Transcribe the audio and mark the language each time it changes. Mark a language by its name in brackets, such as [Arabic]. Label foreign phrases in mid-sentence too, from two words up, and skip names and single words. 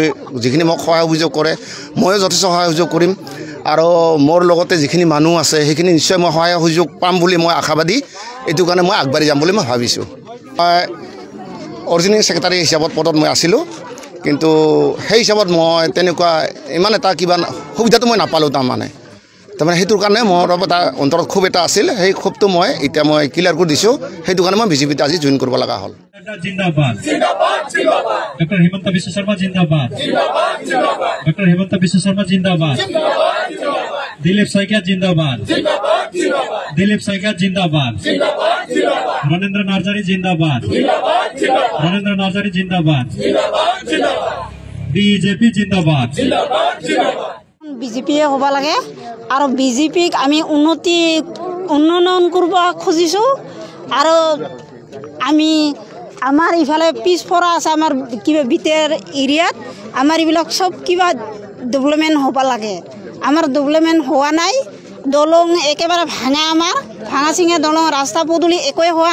[Assamese] যিখিনি মোক সহায় সহযোগ কৰে ময়ো যথেষ্ট সহায় সহযোগ কৰিম আৰু মোৰ লগতে যিখিনি মানুহ আছে সেইখিনি নিশ্চয় মই সহায় সহযোগ পাম বুলি মই আশাবাদী এইটো কাৰণে মই আগবাঢ়ি যাম বুলি মই ভাবিছোঁ মই [English] original secretary [Assamese] হিচাপত পদত মই আছিলোঁ কিন্তু সেই হিচাপত মই তেনেকুৱা ইমান এটা কিবা সুবিধাটো মই নাপালোঁ তাৰমানে সেইটোৰ কাৰণে মোৰ এটা অন্তৰত ক্ষোভ এটা আছিল সেই ক্ষোভটো মই এতিয়া মই ক্লিয়াৰ কৰি দিছোঁ সেইটো কাৰণে মই বিজেপিত আজি জইন কৰিব লগা হ'ল [Hindi] जिंदाबाद जिंदाबाद जिंदाबाद डॉक्टर हेमंत बिश्व शर्मा जिंदाबाद जिंदाबाद जिंदाबाद डॉक्टर हेमंत बिश्व शर्मा जिंदाबाद जिंदाबाद जिंदाबाद दिलीप सैकिया जिंदाबाद जिंदाबाद जिंदाबाद दिलीप सैकिया जिंदाबाद जिंदाबाद जिंदाबाद रणेंद्र नार्जारी जिंदाबाद जिंदाबाद जिंदाबाद रणेंद्र नार्जारी जिंदाबाद जिंदाबाद जिंदाबाद बीजेपी जिंदाबाद जिंदाबाद जिंदाबाद [Assamese] বিজেপিয়ে হ'ব লাগে আৰু বিজেপিক আমি উন্নয়ন কৰিব খুজিছোঁ আৰু আমি আমাৰ ইফালে পিছপৰা আছে আমাৰ কিবা ভিতৰ এৰিয়াত আমাৰ এইবিলাক চব কিবা ডেভেলপমেণ্ট হ'ব লাগে আমাৰ ডেভেলপমেণ্ট হোৱা নাই দলং একেবাৰে ভাঙা আমাৰ ভাঙা চিঙা দলং ৰাস্তা পদূলি একোৱে হোৱা